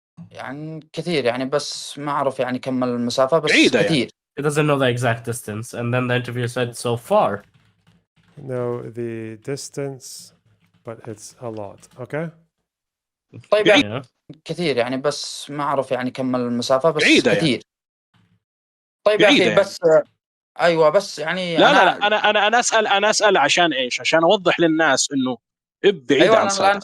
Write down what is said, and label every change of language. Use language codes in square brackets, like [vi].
[ar] يعني كثير يعني بس ما أعرف يعني كم المسافة بس بعيدة كثير. يعني. [en] He doesn't know the exact distance, and then the interviewer said, "So far." No, the distance, but it's a lot. Okay. [ar] طيب يعني كثير يعني بس ما أعرف يعني كم المسافة بس بعيدة كثير. يعني. طيب يا أخي بعيدة بس أيوة بس يعني لا أنا أسأل عشان إيش؟ عشان أوضح للناس إنه إب بعيد عن صعدة.